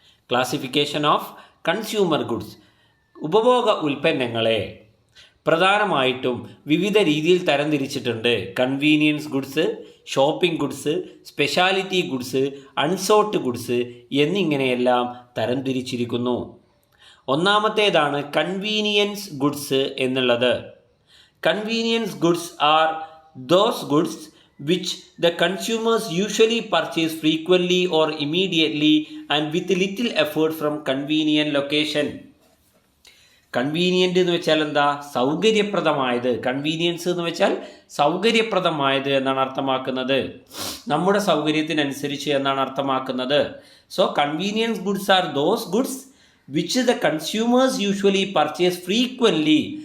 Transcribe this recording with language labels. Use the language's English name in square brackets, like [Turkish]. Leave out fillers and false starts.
[English] Classification of consumer goods. [Malayalam] ഉപഭോഗ ഉൽപ്പന്നങ്ങളെ പ്രധാനമായിട്ടും വിവിധ രീതിയിൽ തരംതിരിച്ചിട്ടുണ്ട്. Convenience goods, shopping goods, speciality goods, അൺസോർട്ട് goods എന്നിങ്ങനെയെല്ലാം തരംതിരിച്ചിരിക്കുന്നു. ഒന്നാമത്തേതാണ് കൺവീനിയൻസ് ഗുഡ്സ് എന്നുള്ളത്. [English] Convenience goods are those goods which the consumers usually purchase frequently or immediately and with little effort from convenient location. [Malayalam] Convenient എന്ന് വെച്ചാൽ എന്താ? സൗകര്യപ്രദമായത്. കൺവീനിയൻസ് എന്ന് വെച്ചാൽ സൗകര്യപ്രദമായത് എന്നാണ് അർത്ഥമാക്കുന്നത്. നമ്മുടെ സൗകര്യത്തിനനുസരിച്ച് എന്നാണ് അർത്ഥമാക്കുന്നത്. [English] So convenience goods are those goods which the consumers usually purchase frequently.